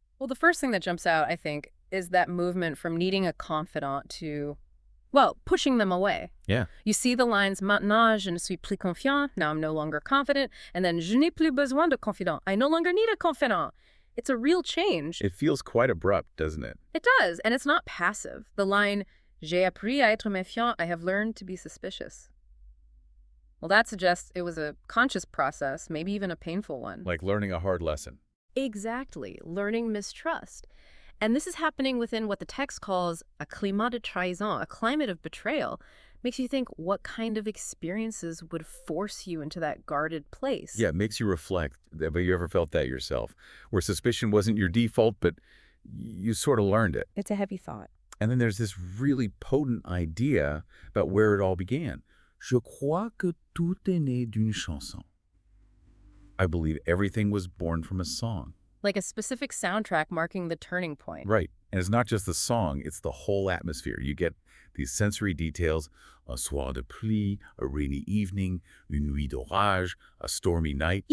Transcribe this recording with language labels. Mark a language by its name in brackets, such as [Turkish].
[English] Well, the first thing that jumps out, I think, is that movement from needing a confidant to, well, pushing them away. Yeah. You see the lines, maintenant je ne suis plus confiant, now I'm no longer confident, and then je n'ai plus besoin de confident, I no longer need a confidant. It's a real change. It feels quite abrupt, doesn't it? It does, and it's not passive. The line, j'ai appris à être méfiant, I have learned to be suspicious. Well, that suggests it was a conscious process, maybe even a painful one. Like learning a hard lesson. Exactly, learning mistrust. And this is happening within what the text calls a climat de trahison, a climate of betrayal. Makes you think what kind of experiences would force you into that guarded place. Yeah, it makes you reflect. Have you ever felt that yourself? Where suspicion wasn't your default, but you sort of learned it. It's a heavy thought. And then there's this really potent idea about where it all began. [French] Je crois que tout est né d'une chanson. [English] I believe everything was born from a song. Like a specific soundtrack marking the turning point. Right. And it's not just the song, it's the whole atmosphere. You get these sensory details, un soir de pluie, a rainy evening, une nuit d'orage, a stormy night.